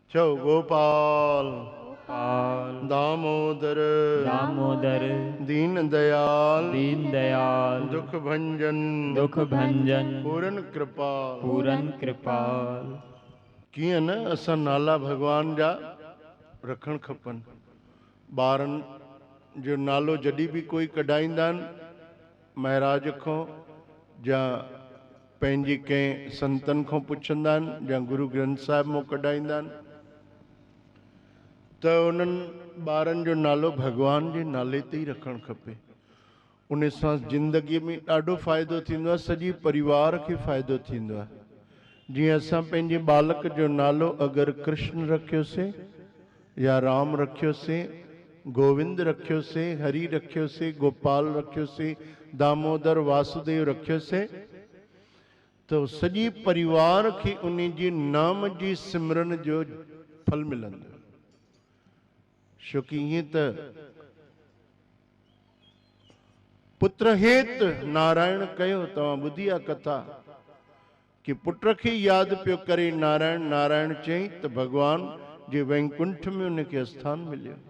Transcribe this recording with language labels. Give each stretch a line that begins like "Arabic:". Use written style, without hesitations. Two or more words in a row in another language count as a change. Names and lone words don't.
Sindhi: चो गोपाल गोपाल दामोदर दामोदर दीन दयाल दीन दयाल दुख भंजन दुख भंजन पूरन कृपाल। पूरन कृपाल। कीअं न असां नाला भगवान जा रखण खपन। ॿारन जो नालो जॾहिं भी कोई कढाईंदा आहिनि महाराज खां या पंहिंजी कंहिं संतन खां पुछंदा आहिनि या गुरु ग्रंथ साहिब मां कढाईंदा आहिनि त उन्हनि ॿारनि जो नालो भगवान जे नाले ते ई रखणु खपे। उन सां ज़िंदगीअ में ॾाढो फ़ाइदो थींदो आहे, सॼे परिवार खे फ़ाइदो थींदो आहे। जीअं असां पंहिंजे बालक जो नालो अगरि कृष्ण रखियोसीं या राम रखियोसीं, गोविंद रखियोसीं, हरि रखियोसीं, गोपाल रखियोसीं, दामोदर वासुदेव रखियोसीं तो सॼी परिवार खे उन जी नाम जी सिमरन जो फल मिलंदो। छोकी ईअं त पुत्र हेत नारायण कयो, तव्हां ॿुधी आहे कथा कि पुट खे यादि पियो करे नारायण, नारायण चई त भगवान जे वैकुंठ में उनखे स्थान मिलियो।